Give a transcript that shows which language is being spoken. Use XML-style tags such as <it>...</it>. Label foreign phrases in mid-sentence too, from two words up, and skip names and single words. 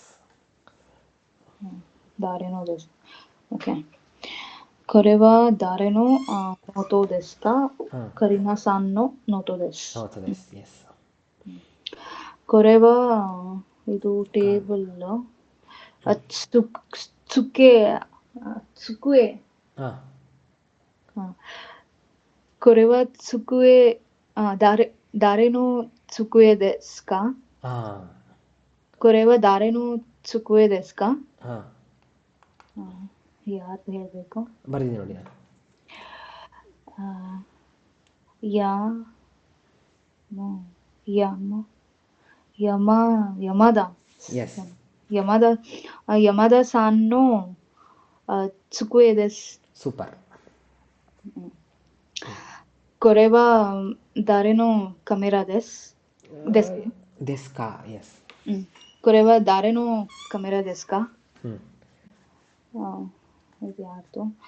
<ja>誰のです. ಓಕೆ. これは誰のノートですか? カリーナさんのノートです.</ja> <kn>ಎಸ್ ಕೊರೆವ ಇದು ಟೇಬಲ್.</kn> <ja>tsukue. これは机誰の机ですか? これは誰の机ですか?</ja> <kn>ಯಾರ್ದು ಹೇಳ್ಬೇಕು? ಬರ್ತೀನಿ ನೋಡಿ ನಾನು. ಯಮದ. ಎಸ್</kn> <ja>山田さんの机です.</ja> <kn>ಸೂಪರ್.</kn> <ja>これは誰のカメラです. ですか. ಎಸ್ これは誰のカメラですか?</ja> <kn>ಇದು ಯಾರ್ದು?</kn>